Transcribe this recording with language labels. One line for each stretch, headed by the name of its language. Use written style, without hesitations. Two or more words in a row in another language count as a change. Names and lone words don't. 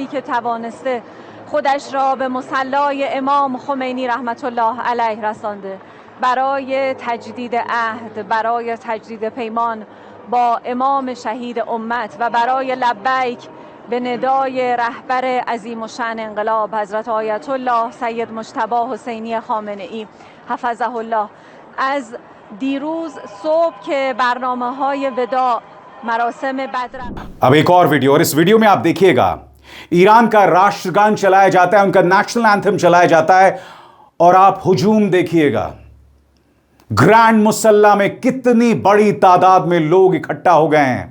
Persian: که توانسته خودش را به مصلی امام خمینی
Arabic: رحمت الله علیه
Persian: رسانده، برای تجدید عهد، برای تجدید پیمان با امام شهید امت و برای لبیک به ندای رهبر عظیم الشأن انقلاب حضرت آیت الله سید مجتبی حسینی خامنه‌ای
Arabic: حفظه الله،
Persian: از دیروز صبح که برنامه‌های وداع مراسم بدر।
Hindi: अब एक और वीडियो, और इस वीडियो में आप देखिएगा ईरान का राष्ट्रगान चलाया जाता है, उनका
English: national anthem
Hindi: चलाया जाता है और आप हुजूम देखिएगा। ग्रैंड मुसल्ला में कितनी बड़ी तादाद में लोग इकट्ठा हो गए हैं।